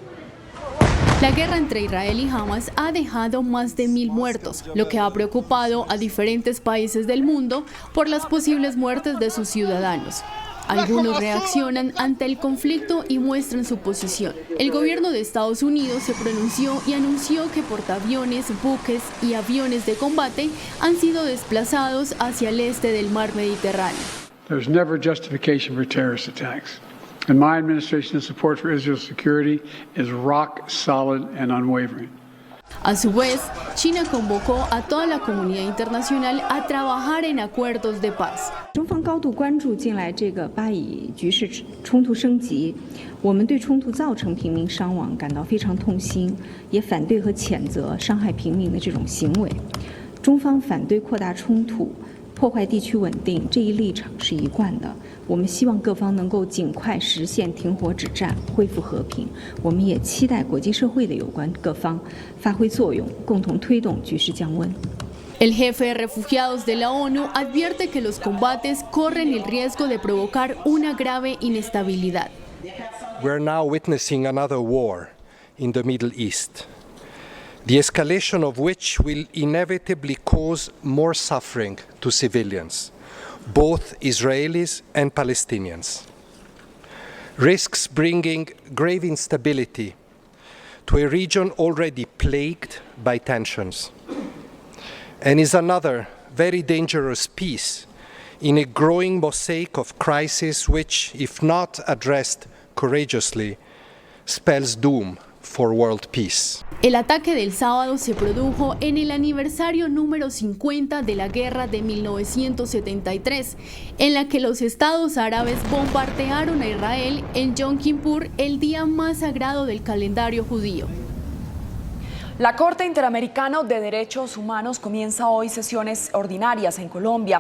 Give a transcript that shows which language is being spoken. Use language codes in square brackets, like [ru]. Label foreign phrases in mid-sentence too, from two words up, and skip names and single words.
[es] La guerra entre Israel y Hamas ha dejado más de 1.000 muertos, lo que ha preocupado a diferentes países del mundo por las posibles muertes de sus ciudadanos. Algunos reaccionan ante el conflicto y muestran su posición. El gobierno de Estados Unidos se pronunció y anunció que portaaviones, buques y aviones de combate han sido desplazados hacia el este del mar Mediterráneo. [en] There's never justification for terrorist attacks. And my administration's support for Israel's security is rock solid and unwavering. [es] A su vez, China convocó a toda la comunidad internacional a trabajar en acuerdos de paz. [zh] 中方高度关注近来这个巴以局势冲突升级，我们对冲突造成平民伤亡感到非常痛心，也反对和谴责伤害平民的这种行为。中方反对扩大冲突、破坏地区稳定，这一立场是一贯的。我们希望各方能够尽快实现停火止战，恢复和平。我们也期待国际社会的有关各方发挥作用，共同推动局势降温。 [es] El jefe de refugiados de la ONU advierte que los combates corren el riesgo de provocar una grave inestabilidad. [en] We're now witnessing another war in the Middle East, the escalation of which will inevitably cause more suffering to civilians, both Israelis and Palestinians. Risks bringing grave instability to a region already plagued by tensions, and is another very dangerous piece in a growing mosaic of crises which, if not addressed courageously, spells doom for world peace. [es] El ataque del sábado se produjo en el aniversario número 50 de la guerra de 1973, en la que los estados árabes bombardearon a Israel en Yom Kippur, el día más sagrado del calendario judío. La Corte Interamericana de Derechos Humanos comienza hoy sesiones ordinarias en Colombia.